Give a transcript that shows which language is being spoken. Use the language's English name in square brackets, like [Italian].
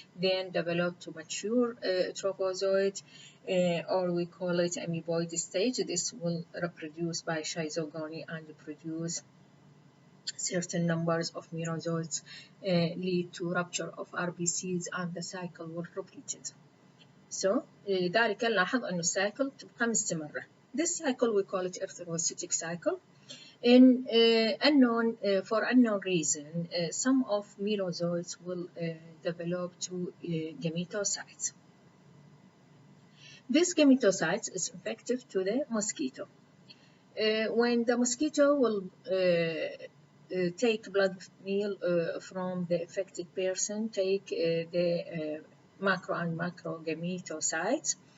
[English] Then develop to mature trophozoite, or we call it amoeboid stage. This will reproduce by schizogony and produce certain numbers of merozoites, lead to rupture of RBCs, and the cycle will repeat it. [Arabic] So لذلك نلاحظ أن السايكل تبقى مستمرة. [English] This cycle we call it erythrocytic cycle. In for unknown reason, some of merozoites will develop to gametocytes. This gametocytes is effective to the mosquito. When the mosquito will take blood meal from the affected person, take the macro and macro gametocytes.